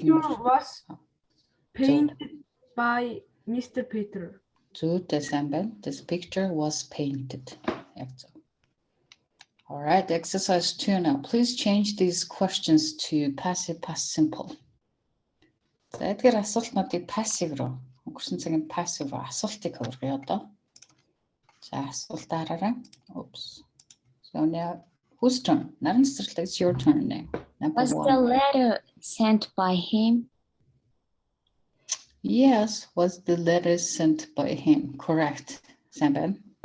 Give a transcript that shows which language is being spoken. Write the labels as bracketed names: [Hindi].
[English] didn't. was painted by Mr. Peter. This picture was painted. All right, exercise 2 now. Please change these questions to passive past simple. [Mongolian] За эдгээр асуултнуудыг passive руу өнгөрсөн цагийн passive руу асуултыг хөргөё одоо. За асуултаараа. [English] Oops. So now whose turn? Наран цэцэрлэг, it's your turn now. Number Was 1. the letter sent by him? Yes, was the letter sent by him? Correct. Samban.